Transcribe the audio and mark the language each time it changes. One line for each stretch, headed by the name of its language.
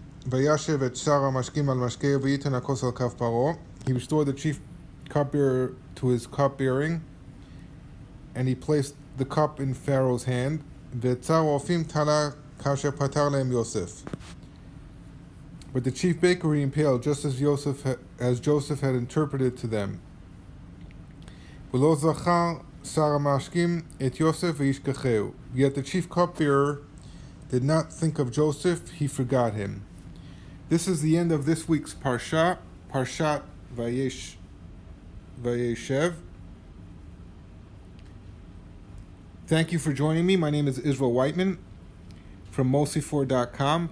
Hebrew: וישב את שר המשקים על משקה וייתן הכוס על כף פרעה.
English: He restored the chief cupbearer to his cupbearing, and he placed the cup in Pharaoh's hand.
Hebrew: ואת שר האופים תלה כאשר פתר להם יוסף.
English: But the chief baker he impaled, just as Joseph had interpreted to them.
Hebrew: ולא זכר שר המשקים את יוסף וישכחהו.
English: Yet the chief cupbearer did not think of Joseph, he forgot him. This is the end of this week's Parsha, Parshat Vayeshev. Thank you for joining me. My name is Israel Whiteman from Mosifor.com.